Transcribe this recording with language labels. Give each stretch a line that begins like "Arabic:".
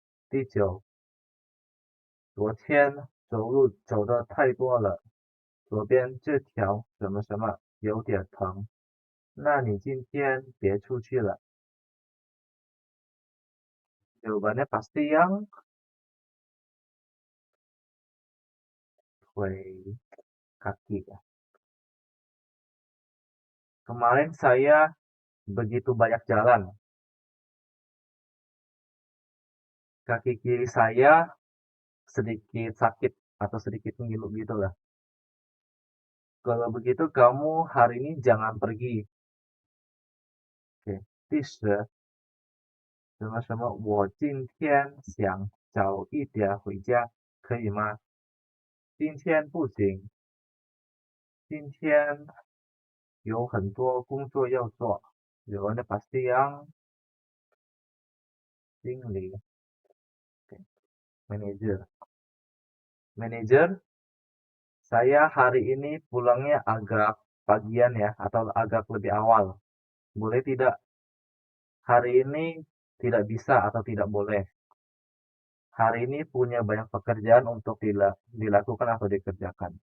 Chinese: 第9，昨天走路走的太多了，左边这条什么什么有点疼，那你今天别出去了。
Indonesian: Jawabannya pasti yang 腿 kaki ya. Kemarin saya begitu banyak jalan. Kaki kiri saya sedikit sakit atau sedikit ngilu gitu lah. Kalau begitu kamu hari ini jangan pergi.
Chinese: Oke, 第10，什么什么，我今天想早一点回家，可以吗？今天不行，今天有很多工作要做。
Indonesian: Jawabannya pasti yang 经理 manajer. Manajer, saya hari ini pulangnya agak pagian ya, atau agak lebih awal. Boleh tidak? Hari ini tidak bisa atau tidak boleh. Hari ini punya banyak pekerjaan untuk dilakukan atau dikerjakan.